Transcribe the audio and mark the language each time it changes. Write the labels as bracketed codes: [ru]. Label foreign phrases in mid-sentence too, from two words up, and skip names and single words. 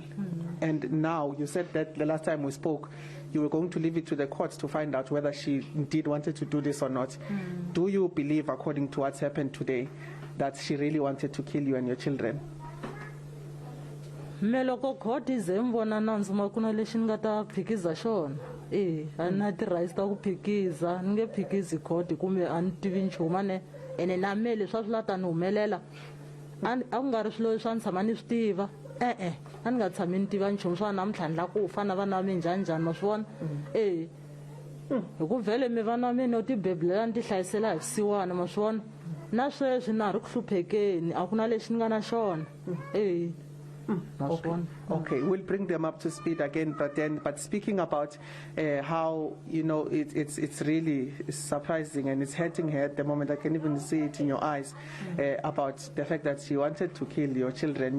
[en] And now you said that the last time we spoke, you were going to leave it to the courts to find out whether she indeed wanted to do this or not. Do you believe, according to what's happened today, that she really wanted to kill you and your children? [ts] Meloko court is mbona nanzu makuna lexi ni nga ta phikiza xona a na ti-rights ta ku phikiza ni nge phikizi court kumbe a ni tivi nchumu ane ene na me leswi a swi la ta ni humelela a ku nga ri swilo leswi a ni tshama ni swi tiva a ni nga tshami ni tiva nchumu swa namuntlha ni la ku fa na vana va mi njhaninjhani ma swi vona hi ku vhele mi vana va mina o tibebulela ni ti hlayisela hi vusiwana ma swi vona na sweswi na ha ri ku hluphekeni a ku na lexi ni nga na xona [en] Okay, we'll bring them up to speed again, but speaking about how, you know, it's really surprising and it's hurting her at the moment. I can even see it in your eyes about the fact that she wanted to kill your children.